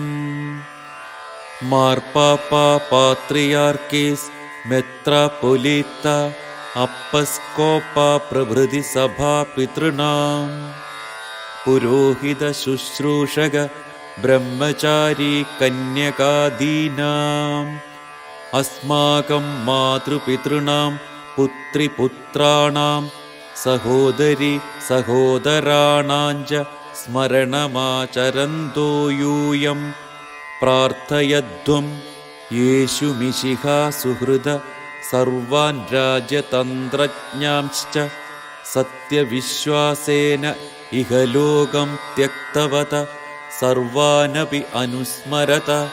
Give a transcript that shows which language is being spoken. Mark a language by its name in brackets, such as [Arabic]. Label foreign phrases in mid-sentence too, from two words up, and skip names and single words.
[Sanskrit] मार्पापा पात्रियार्कीस् मेत्रापोलिता अप्पस्कोपा प्रभृति सभा पितॄणाम् पुरोहितशुश्रूषक ब्रह्मचारी कन्यकादीनाम् अस्माकं मातृपितॄणां पुत्रिपुत्राणाम् സഹോദരി സഹോദരാണാഞ്ച സ്മരണമാചരന്തോ യൂയം പ്രാർത്ഥയധ്വം യേശുമിശിഹാ സുഹൃദ സർവാൻ രാജ്യതന്ത്രജ്ഞാംശ്ച സത്യവിശ്വാസേന ഇഹലോകം ത്യക്തവത സർവാനപി അനുസ്മരത.